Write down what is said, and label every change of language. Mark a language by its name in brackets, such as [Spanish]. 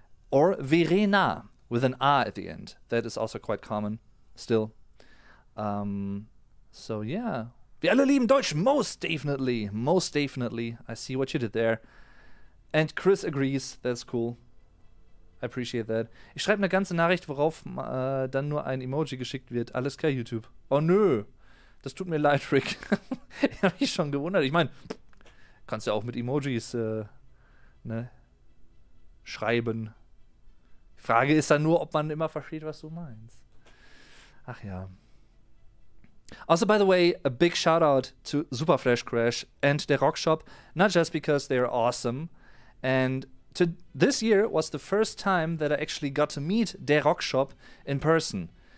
[English] Or Verena, with an A at the end. That is also quite common still. So yeah. [German] Wir alle lieben Deutsch, [English] most definitely. Most definitely. I see what you did there. And Chris agrees, that's cool. I appreciate that. [German] Ich schreibe eine ganze Nachricht, worauf dann nur ein Emoji geschickt wird. Alles klar, YouTube. Oh nö. Das tut mir leid, Rick. Ich habe mich schon gewundert. Ich meine, kannst ja auch mit Emojis schreiben. Die Frage ist dann nur, ob man immer versteht, was du meinst. Ach ja. [English] Also, by the way, a big shout out to Super Flash Crash and the Rock Shop, not just because they're awesome. And this year was the first time that I actually got to meet Der Rock Shop in person.